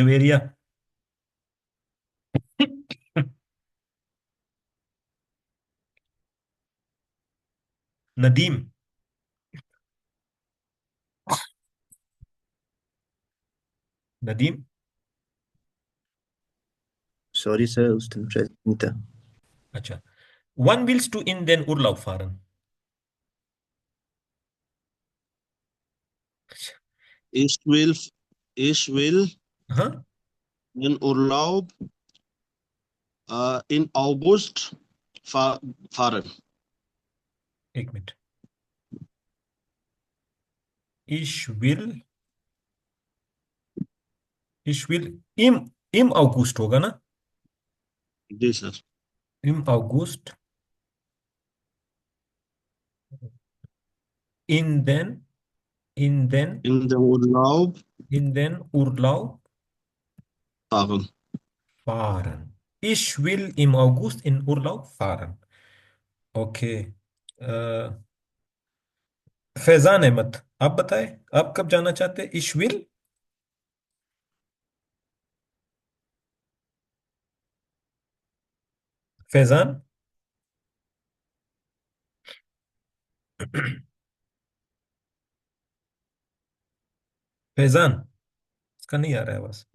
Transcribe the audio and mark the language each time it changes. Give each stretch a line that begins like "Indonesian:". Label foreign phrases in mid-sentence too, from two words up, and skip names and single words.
Hindi: जवेरिया, नदीम, नदीम।
English: Sorry, sir,
German: aus dem Präsidenten. अच्छा, Wann willst du in den Urlaub fahren. Ich will, ich will
Hindi: हाँ,
German: in Urlaub in August fahren.
Hindi: एक मिनट।
German: Ich will, ich will im August
Hindi: होगा ना? जी सर।
German: Im August in den, in den, In den Urlaub in den Urlaub fahren. fahren. Ich will im August in Urlaub fahren.
Hindi: ओके। फैजान अहमद, आप बताएं, आप कब जाना चाहते हैं?
German: Ich will,
Hindi: फैजान। फैजान, इसका नहीं आ रहा है बस।